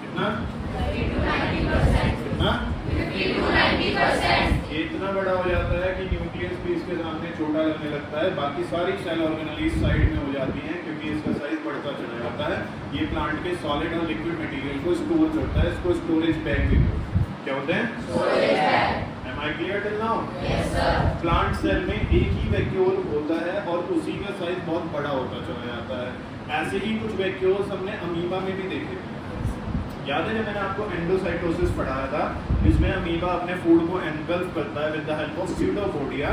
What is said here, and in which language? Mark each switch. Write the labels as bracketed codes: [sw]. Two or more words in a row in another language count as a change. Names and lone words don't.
[hi] कितना? 50 to 90%। कितना? 50 to 90%। ये इतना बड़ा हो जाता है कि न्यूक्लियस भी इसके सामने छोटा लगने लगता है। बाकी सारी [en] cell organelles [hi] साइड में हो जाती हैं क्योंकि इसका साइज बढ़ता चला जाता है। ये प्लांट के सॉलिड और [en] liquid material [hi] को स्टोर करता है। इसको [en] storage bag [hi] भी क्या होते हैं? [en] storage bag. Am I clear till now? Yes, sir. plant cell [hi] में एक ही वैक्यूल होता है और उसी का साइज बहुत बड़ा होता चला जाता है। ऐसे ही कुछ वैक्यूल्स हमने अमीबा में भी देखे थे। याद है जब मैंने आपको एंडोसाइटोसिस पढ़ाया था, जिसमें अमीबा अपने फूड को एनगल्फ करता है [en] with the help of pseudopodia.